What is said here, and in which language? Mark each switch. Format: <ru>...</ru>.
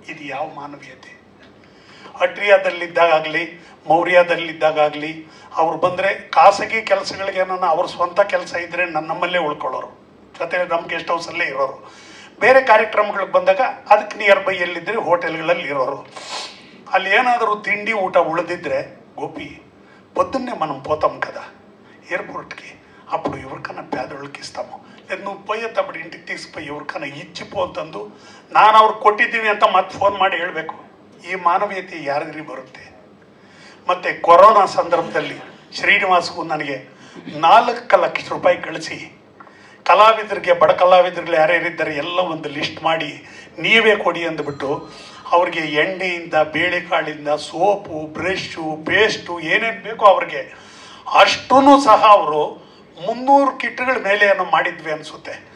<kn>ಇದು ಯಾವ ಮಾನವೀಯತೆ? ಅಟ್ರಿಯಾದಲ್ಲಿದ್ದಾಗಲಿ, ಮೌರ್ಯದಲ್ಲಿದ್ದಾಗಲಿ ಅವ್ರು ಬಂದರೆ ಖಾಸಗಿ ಕೆಲಸಗಳಿಗೇನ ಅವ್ರ ಸ್ವಂತ ಕೆಲಸ ಇದ್ದರೆ ನಮ್ಮಲ್ಲೇ ಉಳ್ಕೊಳ್ಳೋರು, ಜೊತೆ ನಮ್ಮ ಗೆಸ್ಟ್ ಹೌಸಲ್ಲೇ ಇರೋರು. ಬೇರೆ ಕಾರ್ಯಕ್ರಮಗಳಿಗೆ ಬಂದಾಗ ಅದಕ್ಕೆ ನಿಯರ್ ಬೈ ಎಲ್ಲಿದ್ದರೆ ಹೋಟೆಲ್ಗಳಲ್ಲಿ ಇರೋರು. ಅಲ್ಲಿ ಏನಾದರೂ ತಿಂಡಿ ಊಟ ಉಳಿದಿದ್ರೆ, ಗೋಪಿ</kn> <te>పొద్దున్నే మనం పోతాం కదా ఎయిర్పోర్ట్కి, అప్పుడు ఎవరికన్నా పేదోళ్ళకి ఇస్తాము, లేదు నువ్వు పోయేటప్పుడు ఇంటికి తీసుకుపోయి ఎవరికన్నా ఇచ్చిపో</te> <kn>ಅಂತಂದು ನಾನು ಅವ್ರಿಗೆ ಕೊಟ್ಟಿದ್ದೀನಿ ಅಂತ ಮತ್ತೆ ಫೋನ್ ಮಾಡಿ ಹೇಳಬೇಕು. ಈ ಮಾನವೀಯತೆ ಯಾರಿಗ್ರಿ ಬರುತ್ತೆ? ಮತ್ತು ಕೊರೋನಾ ಸಂದರ್ಭದಲ್ಲಿ ಶ್ರೀನಿವಾಸ್ಗೂ ನನಗೆ 4 ಲಕ್ಷ ರೂಪಾಯಿ ಕಳಿಸಿ, ಕಲಾವಿದರಿಗೆ, ಬಡ ಕಲಾವಿದರುಗಳು ಯಾರ್ಯಾರಿದ್ದಾರೆ ಎಲ್ಲ ಒಂದು ಲಿಸ್ಟ್ ಮಾಡಿ ನೀವೇ ಕೊಡಿ ಅಂದ್ಬಿಟ್ಟು ಅವ್ರಿಗೆ ಎಣ್ಣೆಯಿಂದ, ಬೇಳೆಕಾಳಿಂದ, ಸೋಪು, ಬ್ರಷು, ಪೇಸ್ಟು ಏನೇನು ಬೇಕೋ ಅವ್ರಿಗೆ ಅಷ್ಟೂ ಸಹ ಅವರು 300 ಕಿಟ್ಗಳ ಮೇಲೆ ಏನೋ ಮಾಡಿದ್ವಿ ಅನಿಸುತ್ತೆ.</kn>